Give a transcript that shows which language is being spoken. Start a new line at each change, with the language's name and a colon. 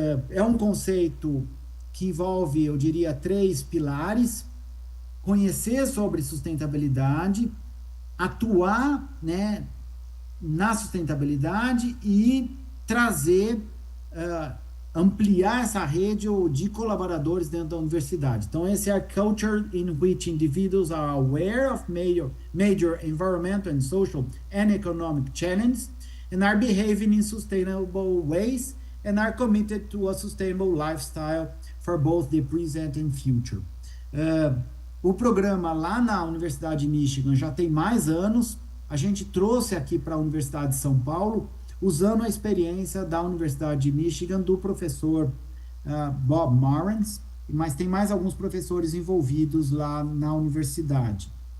Portuguese: É um conceito que envolve, eu diria, 3 pilares: conhecer sobre sustentabilidade, atuar, né, na sustentabilidade e trazer, ampliar essa rede de colaboradores dentro da universidade. Então, esse é a
English: culture in which individuals are aware of major environmental and social and economic challenges and are behaving in sustainable ways and are committed to a sustainable lifestyle for both the present and future.
Portuguese: O programa lá na Universidade de Michigan já tem mais anos. A gente trouxe aqui para a Universidade de São Paulo, usando a experiência da Universidade de Michigan, do professor Bob Marantz, mas tem mais alguns professores envolvidos lá na universidade.